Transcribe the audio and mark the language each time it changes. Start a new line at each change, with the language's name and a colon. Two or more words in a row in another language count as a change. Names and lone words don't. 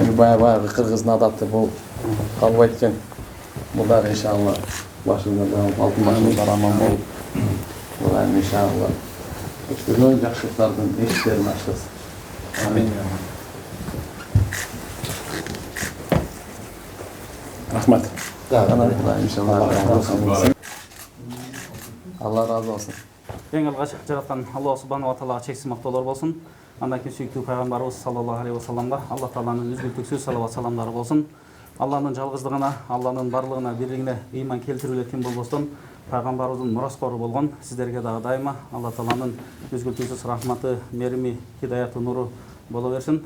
Kyrgyz: Эми баягы кыргыздын адаты бул калбайт экен. Бул дагы иншалла башыңызда алтын башыңыздар аман болуп. Бул эми иншалла өткөргөн жакшылыктардын эшиктерин ачтырсын. Амин. Рахмат.
Turkish: İnşallah Allah razı olsun.
Kyrgyz: Eң алгач жараткан Алла субханала ва таалага чексиз мактоолор болсун. Андан кийин сүйүктүү пайгамбарыбыз
Arabic: صلى الله عليه وسلم
Kyrgyz: Алла тааланын үзгүлтүксүз салават саламдары болсун. Алланын жалгыздыгына, Алланын барлыгына, бирлигине ыйман келтирүүлөр ким болбостон пайгамбарыбыздын мураскору болгон сиздерге дагы дайыма Алла Тааланын үзгүлтүүсүз рахматы, мерими, хидаяты, нуру боло берсин.